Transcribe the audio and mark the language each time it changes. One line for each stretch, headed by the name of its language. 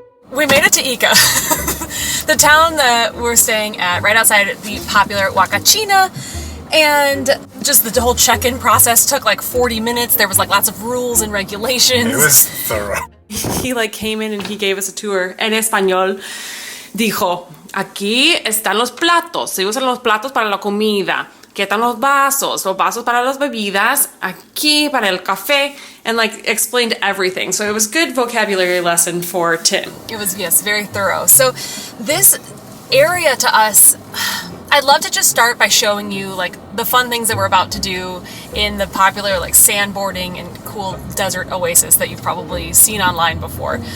English: We made it to Ica, the town that we're staying at right outside the popular Huacachina. And just the whole check-in process took like 40 minutes. There was like lots of rules and regulations. It was thorough. He like came in and he gave us a tour
Spanish: en español. Dijo, aquí están los platos. Se usan los platos para la comida. Aquí están los vasos para las bebidas. Aquí para el café.
English: And like explained everything. So it was good vocabulary lesson for Tim. It was, yes, very thorough. So this area to us, I'd love to just start by showing you like the fun things that we're about to do in the popular like sandboarding and cool desert oasis that you've probably seen online before.